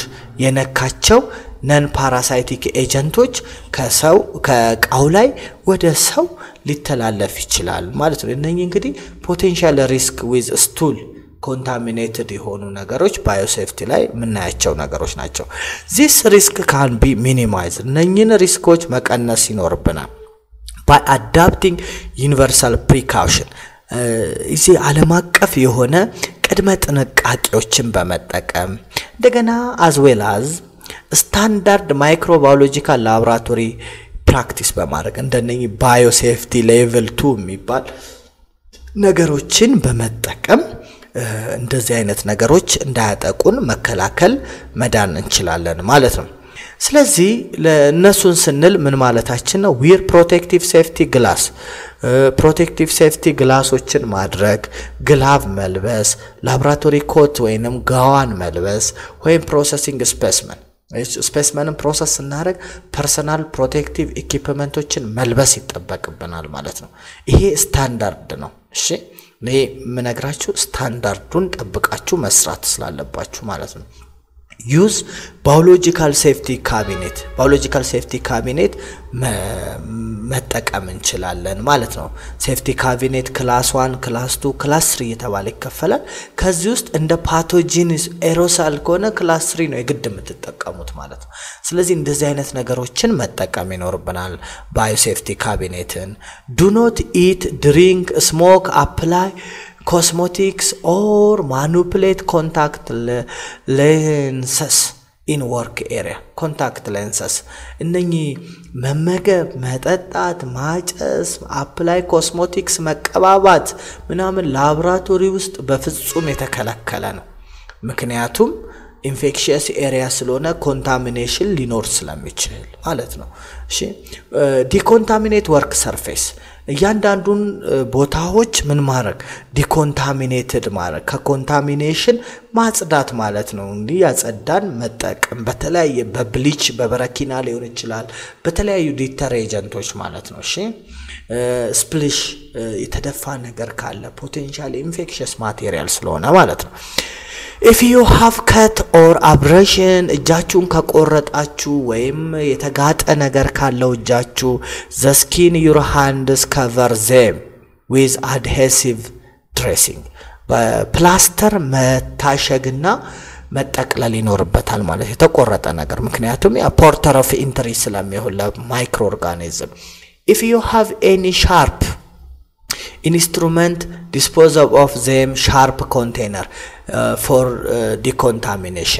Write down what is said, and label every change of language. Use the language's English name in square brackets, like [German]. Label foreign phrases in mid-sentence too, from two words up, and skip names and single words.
[Amharic] የነካቸው ነን [English] parasitic agents [Amharic] ከሰው ከቃው ላይ ወደ ሰው ሊተላለፍ ይችላል ማለት ነው እነኚህ እንግዲህ [English] potential risk with stool contaminated [Amharic] የሆኑ ነገሮች ባዮሴፍቲ ላይ ምናያቸው ነገሮች ናቸው [English] this risk can be minimized [Amharic] እነኚህን ሪስኮች መቀነስ ይኖርብናል [English] by adopting universal precaution [Amharic] እዚህ ዓለም አቀፍ የሆነ ቅድመ ጥንቃቄዎችን በመጠቀም እንደገና [English] as well as standard microbiological laboratory practice [Amharic] በማድረግ እንደነኚህ [English] biosafety level [Amharic] 2 የሚባል ነገሮችን በመጠቀም እንደዚህ አይነት ነገሮች እንዳያጠቁን መከላከል መዳን እንችላለን ማለት ነው ስለዚህ ለነሱን ስንል ምን ማለታችን ነው [English] wear protective safety glass protective safety [Amharic] ግላሶችን ማድረግ ግላቭ መልበስ [English] laboratory coat [Amharic] ወይንም ጋዋን መልበስ ወይም [English] processing specimen [Amharic] ፕሮሰስ እናደርግ [English] personal protective equipment [Amharic] መልበስ ይጠበቅብናል ማለት ነው ይሄ ስታንዳርድ ነው እሺ ለይ ምነግራችሁ ስታንዳርዱን ጠብቃችሁ መስራት ስላለባችሁ ማለት ነው [English] use biological safety [Amharic] cabinet መጠቀም እንችላለን ማለት ነው [English] safety cabinet class 1 class 2 class 3 [Amharic] እየተባለ ይከፈላል ከዚህ ውስጥ እንደ [English] pathogens aerosol [Amharic] ከሆነ ክላስ 3 ነው የግድ የምትጠቀሙት ማለት ነው ስለዚህ እንደዚህ አይነት ነገሮችን መጠቀም ይኖርብናል [English] biosafety cabinet do not eat drink smoke apply cosmetics or manipulate contact lenses in work area contact lenses [Amharic] እነኚህ መመገብ መጠጣት ማጨስ [English] apply cosmetics [Amharic] መቀባባት ምናምን ላብራቶሪ ውስጥ በፍጹም የተከለከለ ነው ምክንያቱም [English] infectious area [Amharic] ስለሆነ contamination ሊኖር ስለሚችል ማለት ነው እሺ [English] decontaminate work surface [Amharic] እያንዳንዱን ቦታዎች ምን ማድረግ decontaminated ማድረግ ከcontamination ማጽዳት ማለት ነው እንዴ ያጸዳን መጠቀም በተለያየ በብሊች በበረኪና ሊሆን ይችላል በተለያዩ ዲተርጀንቶች ማለት ነው እሺ ስፕሊሽ የተደፋ ነገር ካለ [English] potential infectious material [Amharic] ስለሆነ ማለት ነው [English] If you have cut or [Amharic] abrasion እጃችሁን ከቆረጣችሁ ወይም የተጋጠ ነገር ካለው እጃችሁ [English] the skin your hands cover them with adhesive dressing [Amharic] በፕላስተር መታሸግና መጠቅለል ይኖርበታል ማለት የተቆረጠ ነገር ምክንያቱም ያ [English] porter of entry [Amharic] ስለሚሆን ለማይክሮ ኦርጋኒዝም [English] If you have any sharp instrument dispose of them sharp container for decontamination